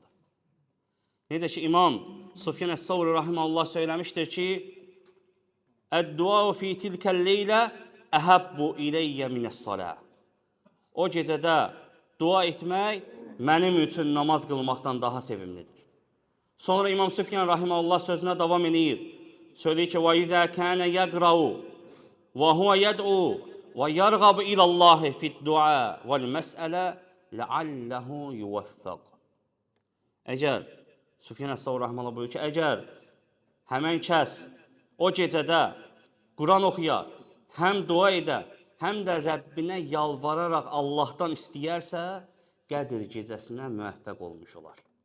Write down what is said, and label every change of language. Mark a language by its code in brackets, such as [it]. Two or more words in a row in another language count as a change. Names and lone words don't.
[az] Necə ki, İmam Sufyan Əs-Savri rahimehullah söyləmişdir ki, [ar] الدعاء في تلك الليلة أحب إلي من الصلاة. [az] O gecədə dua etmək mənim üçün namaz qılmaqdan daha sevimlidir. Sonra İmam Sufyan rahimehullah sözünə davam edir. Söyləyir ki, [ar] وَإِذَا كَانَ يَقْرَوْ وَهُوَ يَدْعُو وَيَرْغَبُ إِلَى اللّٰهِ فِي الدُّعَاءِ وَالْمَسْأَلَةِ لَعَلَّهُ يُوَفَّقُ. [az] Əgər, Sufyan Əs-Savri rahimehullah buyurur ki, əgər həmən kəs o gecədə Quran oxuyar, həm dua edər, həm də Rəbbinə yalvararaq Allahdan istəyərsə, Qədir gecəsinə müvəffəq olmuş olar.